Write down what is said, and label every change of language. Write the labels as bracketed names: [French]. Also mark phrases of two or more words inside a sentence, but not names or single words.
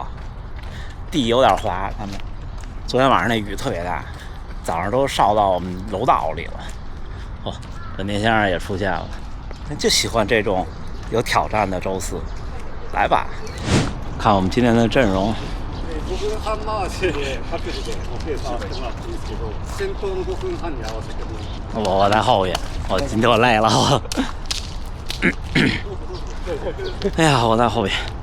[Chinese] 地有点滑，他们昨天晚上那雨特别大，早上都烧到我们楼道里了。本田先生也出现了，就喜欢这种有挑战的周四，来吧，看我们今天的阵容。 [Japanese] 5分半回しで8時でペースしてもらっていいですけど、先頭の5分半に合わせても。 [Chinese] 我在后边，今天我累了。哎呀，我在后边。